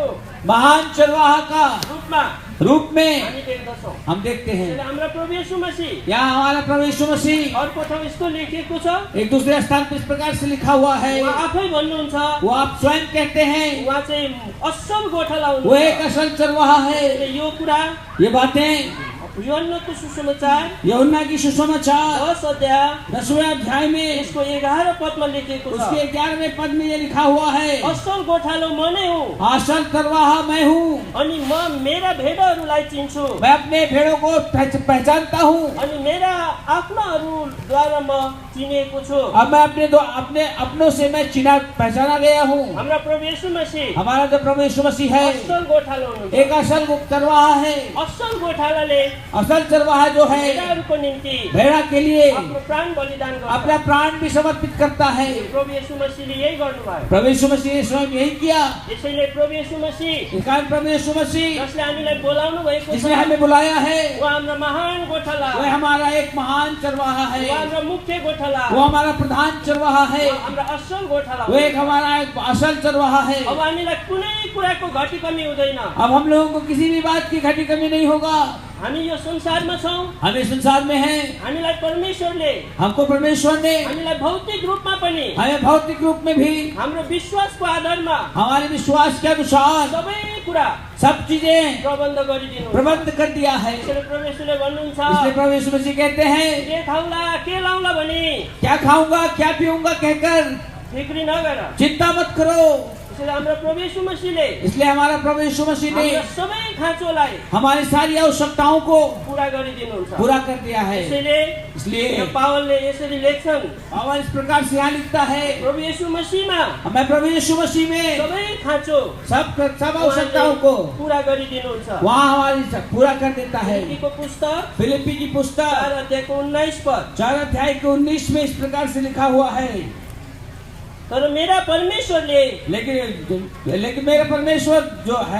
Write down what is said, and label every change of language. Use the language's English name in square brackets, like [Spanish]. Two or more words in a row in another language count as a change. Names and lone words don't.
[Hindi] महान चरवाहा का रूप में [Nepali] हामी देख्दछौँ। [Hindi] हम देखते हैं। [Nepali] हाम्रा प्रभु येशू मसीह [Hindi] यहाँ हमारा प्रभु यीशु मसीह [Nepali] अर्को ठाउँ यस्तो लेखिएको छ, [Hindi] एक दूसरे स्थान पर इस प्रकार से लिखा हुआ है, [Nepali] उहाँ आफै भन्नुहुन्छ [Hindi] वो आप स्वयं कहते हैं [Nepali] उहाँ चाहिँ असल गोठाला [Hindi] वो एक [Nepali] हुनुहुन्छ। [Hindi] असल चरवाहा है। [Nepali] यो कुरा [Hindi] ये बातें [Nepali] यूहन्नाको सुसमाचार [Hindi] यूहन्ना की सुसमाचार [Nepali] 10 अध्याय [Hindi] 10वें अध्याय में [Nepali] यसको 11 पदमा लेखिएको छ, [Hindi] उसके 11वें पद में ये लिखा हुआ है, [Nepali] असल गोठालो म नै हुँ [Hindi] असल चरवाहा मैं हूँ। [Nepali] अनि म मेरा भेडाहरूलाई चिन्छु [Hindi] मैं अपने भेड़ों को पहचानता हूँ। [Nepali] अनि मेरा आफ्नाहरूद्वारा म चिनेको छु। [Hindi] अब मैं अपने अपनों से मैं पहचाना गया हूँ। [Nepali] हाम्रा प्रभु येशू मसीह [Hindi] हमारा जो प्रभु यीशु मसीह है [Nepali] असल गोठालो हुनुहुन्छ। [Hindi] एक असल चरवाहा है। [Nepali] असल गोठालाले [Hindi] असल चरवाहा जो है [Nepali] भेडाहरूको निम्ति [Hindi] भेड़ा के लिए [Nepali] आफ्नो प्राण बलिदान गर्छ। [Hindi] अपना प्राण भी समर्पित करता है। [Nepali] प्रभु येशू मसीहले यही गर्नुभयो। [Hindi] प्रभु यीशु मसीह ने स्वयं यही किया। [Nepali] यसैले प्रभु येशू मसीह [Hindi] इस कारण प्रभु यीशु मसीह [Nepali] जसले हामीलाई बोलाउनु भएको छ, [Hindi] जिसने हमें बुलाया है [Nepali] उहाँ हाम्रो महान गोठाला, [Hindi] वह हमारा एक महान चरवाहा है। [Nepali] उहाँ हाम्रो मुख्य गोठाला, [Hindi] वो हमारा प्रधान चरवाहा है। [Nepali] उहाँ हाम्रो असल गोठाला [Hindi] वो [Nepali] हो। [Hindi] एक हमारा एक असल चरवाहा है। [Nepali] अब हामीलाई कुनै कुराको घटी कमी हुँदैन। [Hindi] अब हम लोगों को किसी भी बात की घटी कमी नहीं होगा। [Nepali] हामी यो संसारमा छौँ, [Hindi] हमें संसार में है, [Nepali] हामीलाई परमेश्वरले [Hindi] हमको परमेश्वर ने [Nepali] हामीलाई भौतिक रूपमा पनि [Hindi] हमें भौतिक रूप में भी [Nepali] हाम्रो विश्वासको आधारमा [Hindi] हमारे विश्वास के अनुसार [Nepali] सबै कुरा [Hindi] सब चीजें [Nepali] प्रबन्ध गरिदिनु। [Hindi] प्रबंध कर दिया है। [Nepali] यसरी परमेश्वरले भन्नुहुन्छ, [Hindi] इसलिए प्रभु यीशु मसीह कहते हैं [Nepali] के खाउला के लाउला भनी [Hindi] क्या खाऊंगा क्या पीऊंगा कहकर [Nepali] फिक्री नगर। [Hindi] चिंता मत करो। [Nepali] यसरी हाम्रो प्रभु येशू मसीहले [Hindi] इसलिए हमारा प्रभु यीशु मसीह ने [Nepali] हाम्रो सबै खाँचोलाई [Hindi] हमारी सारी आवश्यकताओं को [Nepali] पूरा गरिदिनुहुन्छ। [Hindi] पूरा कर दिया है। [Nepali] यसैले [Hindi] इसलिए [Nepali] यहाँ पावलले यसरी लेख्छन्, [Hindi] पावल इस प्रकार से यहाँ लिखता है, [Nepali] प्रभु येशू मसीहमा [Hindi] मैं प्रभु यीशु मसीह में [Nepali] सबै खाँचो [Hindi] सब आवश्यकताओं को [Nepali] पूरा गरिदिनुहुन्छ। [Hindi] वहाँ हमारी पूरा कर देता है। [Nepali] फिलिप्पीको पुस्तक [Hindi] फिलिप्पी की पुस्तक [Nepali] 4 अध्यायको 19 पद, [Hindi] 4 अध्याय के 19 में इस प्रकार से लिखा हुआ है, [Nepali] तर मेरा परमेश्वरले [Hindi] लेकिन मेरा परमेश्वर जो है